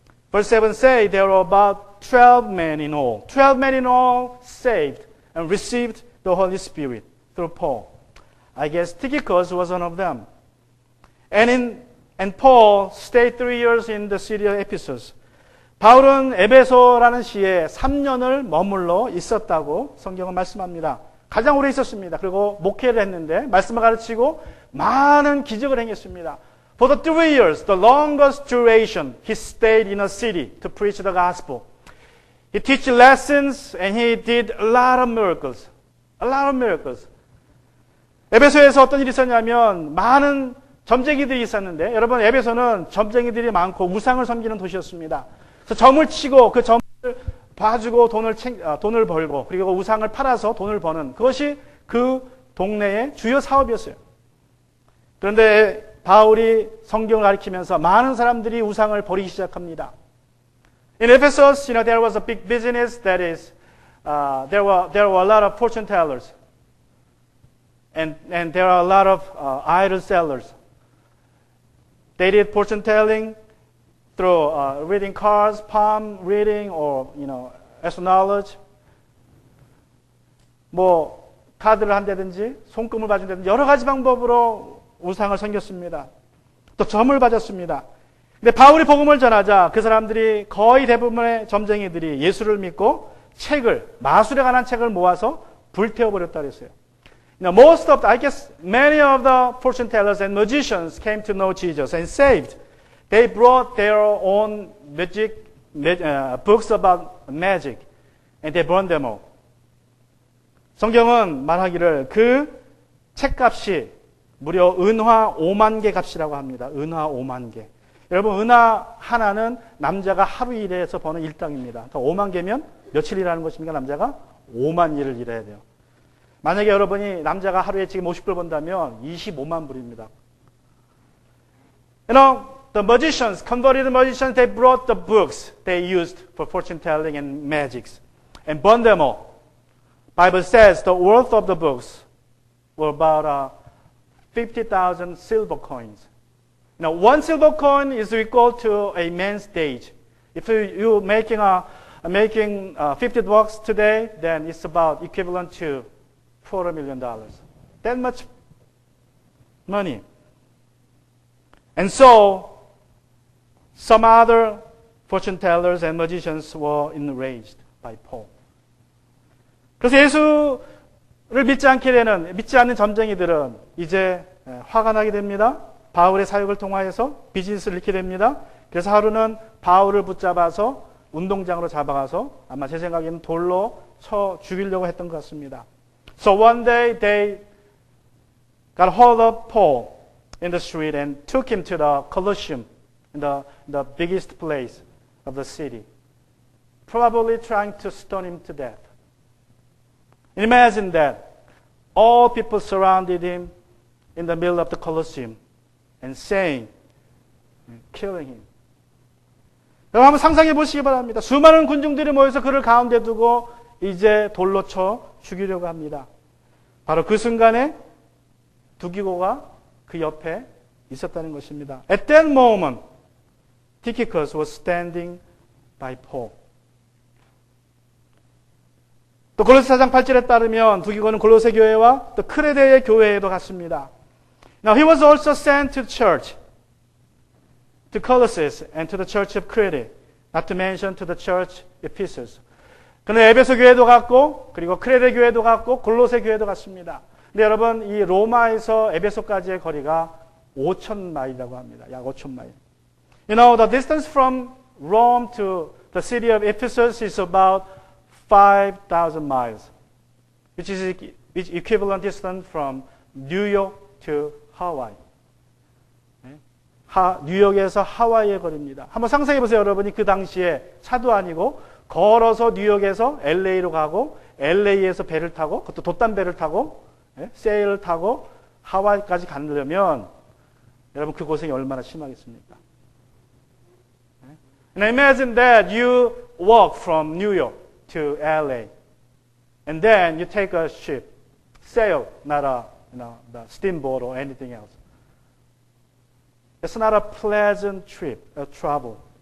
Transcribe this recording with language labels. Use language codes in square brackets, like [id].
[en] Verse 7 says there were about 12 men in all. 12 men in all saved and received the Holy Spirit through Paul. I guess Tychicus was one of them. And Paul stayed 3 years in the city of Ephesus. [ko] 바울은 에베소라는 시에 3년을 머물러 있었다고 성경은 말씀합니다. 가장 오래 있었습니다. 그리고 목회를 했는데 말씀을 가르치고 많은 기적을 행했습니다. [en] For the 3 years, the longest duration, he stayed in a city to preach the gospel. He taught lessons and he did a lot of miracles. A lot of miracles. [ko] 에베소에서 어떤 일이 있었냐면 많은 점쟁이들이 있었는데 여러분 에베소는 점쟁이들이 많고 우상을 섬기는 도시였습니다. 그래서 점을 치고 그 점을 봐주고 돈을 벌고 그리고 우상을 팔아서 돈을 버는 그것이 그 동네의 주요 사업이었어요. 그런데 바울이 성경을 가르치면서 많은 사람들이 우상을 버리기 시작합니다. [en] In Ephesus, there was a big business that is, there were a lot of fortune tellers, and there are a lot of idol sellers. They did fortune telling through reading cards, palm reading, or astrology. [ko] 뭐 카드를 한다든지 손금을 봐준다든지 여러 가지 방법으로 우상을 섬겼습니다. 또 점을 받았습니다. 근데 바울이 복음을 전하자 그 사람들이 거의 대부분의 점쟁이들이 예수를 믿고 마술에 관한 책을 모아서 불태워버렸다 그랬어요. [en] I guess many of the fortune tellers and magicians came to know Jesus and saved. They brought their own books about magic and they burned them all. [ko] 성경은 말하기를 그 책값이 무려 은화 5만 개 값이라고 합니다. 은화 5만 개. 여러분 은화 하나는 남자가 하루 일해서 버는 일당입니다. 5만 개면 며칠 일하는 것입니까? 남자가 5만 일을 일해야 돼요. 만약에 여러분이 남자가 하루에 지금 50불 번다면 25만 불입니다. [en] The magicians, converted magicians, they brought the books they used for fortune telling and magics and burned them all. Bible says the worth of the books were about 50,000 silver coins. One silver coin is equal to a man's stage. If you're making $50 today, then it's about equivalent to $250 million. That much money. And so, some other fortune tellers and magicians were enraged by Paul. [ko] 그래서 예수를 믿지 않는 점쟁이들은 이제 화가 나게 됩니다. 바울의 사역을 통하여서 비즈니스를 잃게 됩니다. 그래서 하루는 바울을 붙잡아서 운동장으로 잡아가서 아마 제 생각에는 돌로 쳐 죽이려고 했던 것 같습니다. [en] So one day they got hold of Paul in the street and took him to the Colosseum, the biggest place of the city, probably trying to stone him to death. Imagine that. All people surrounded him in the middle of the Colosseum and saying, killing him. [ko] 여러분 한번 상상해 보시기 바랍니다. 수많은 군중들이 모여서 그를 가운데 두고 이제 돌로 쳐 죽이려고 합니다. 바로 그 순간에 두기고가 그 옆에 있었다는 것입니다. [en] At that moment, Tychicus was standing by Paul. [ko] 또 골로새 4장 8절에 따르면 두기고는 골로새 교회와 또 크레데의 교회에도 갔습니다. [en] Now he was also sent to church, to Colossus and to the church of Crete, not to mention to the church Ephesus. [ko] 그는 에베소 교회도 갔고 그리고 크레데 교회도 갔고 골로새 교회도 갔습니다. 근데 여러분 이 로마에서 에베소까지의 거리가 5,000마일이라고 합니다. 약 5,000마일. [en] You know, the distance from Rome to the city of Ephesus is about 5,000 miles, which is equivalent distance from New York to Hawaii. [ko] 뉴욕에서 하와이의 거리입니다. 한번 상상해 보세요, 여러분이 그 당시에 차도 아니고 걸어서 뉴욕에서 LA로 가고 LA에서 배를 타고 그것도 돛단배를 타고 세일을 타고 하와이까지 가려면 여러분 그 고생이 얼마나 심하겠습니까? [en] And imagine that you walk from New York to LA, and then you take a ship, sail, not the steamboat or anything else. It's not a pleasant trip, a travel.